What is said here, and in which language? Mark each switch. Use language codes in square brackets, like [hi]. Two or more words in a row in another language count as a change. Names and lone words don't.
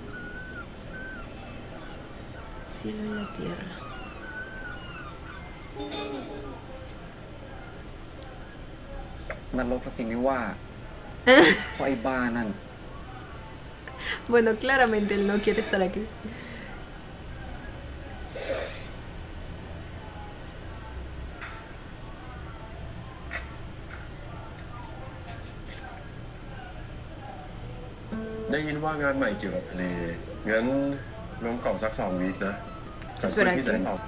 [es] Cielo en la tierra. Bueno, claramente él no quiere estar aquí. [th] ได้ยินว่างานใหม่เกี่ยวกับทะเลงั้นน้องเก่าสัก2 วีคนะจากเพื่อนที่แสนออก